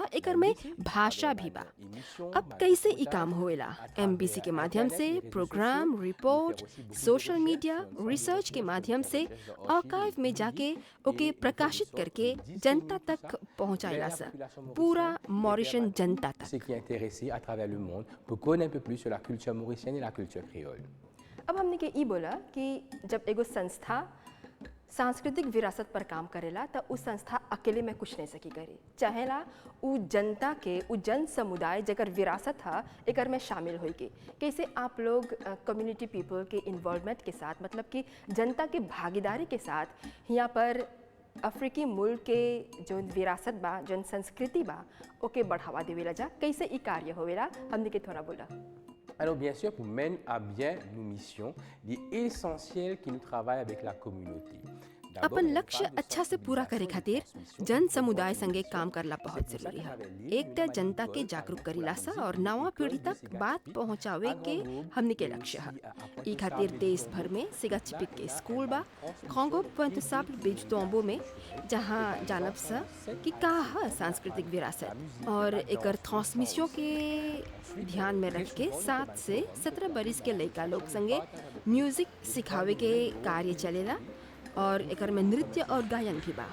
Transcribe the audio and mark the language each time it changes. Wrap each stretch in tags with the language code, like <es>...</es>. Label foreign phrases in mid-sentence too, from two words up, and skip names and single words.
<bho>एकर में भाषा भी बा। अब कैसे ई काम होएला? एमबीसी के माध्यम से प्रोग्राम, रिपोर्ट, सोशल मीडिया, रिसर्च के माध्यम से आर्काइव में जाके ओके प्रकाशित करके जनता तक पहुंचाइला सा, पूरा मॉरिशन जनता तक।</bho> <fr>Ce qui est intéressé à travers le monde pour connaître un peu plus sur la culture mauricienne et la culture créole.</fr> <bho>अब हमने के ई बोला कि जब एगो संस्था सांस्कृतिक विरासत पर काम करेला तो उस संस्था अकेले में कुछ नहीं सकी करे, चाहेला उ जनता के, उ जन समुदाय जगर विरासत है एकर में शामिल होई के। कैसे आप लोग</bho> <en>community people</en> <bho>के इन्वॉल्वमेंट के साथ, मतलब कि जनता के भागीदारी के साथ यहाँ पर अफ्रीकी मुल्क के जो विरासत बा, जो संस्कृति बा, ओके बढ़ावा देवेला जा, कैसे ई कार्य होवेला? हमने के थोड़ा बोला।</bho> <fr>Alors bien sûr, pour mener à bien nos missions, il est essentiel que nous travaillions avec la communauté.</fr> <bho>अपन लक्ष्य अच्छा से पूरा करे खातिर जन समुदाय संगे काम करला बहुत जरूरी है। एक तो जनता के जागरूक करीला सा और नवा पीढ़ी तक बात पहुंचावे के हमने के लक्ष्य है। ई खातिर देश भर में सिगाचिपिक के स्कूल बा, कॉन्गो पॉइंट साप बीच तोम्बो में, जहां जानब सा कि का है सांस्कृतिक विरासत और एकर ट्रांसमिशन के ध्यान में रख के 7 से 17 बरिस के लड़का लोग संगे म्यूजिक सिखावे के कार्य चलेला और एकर में नृत्य और गायन भी बा।</bho>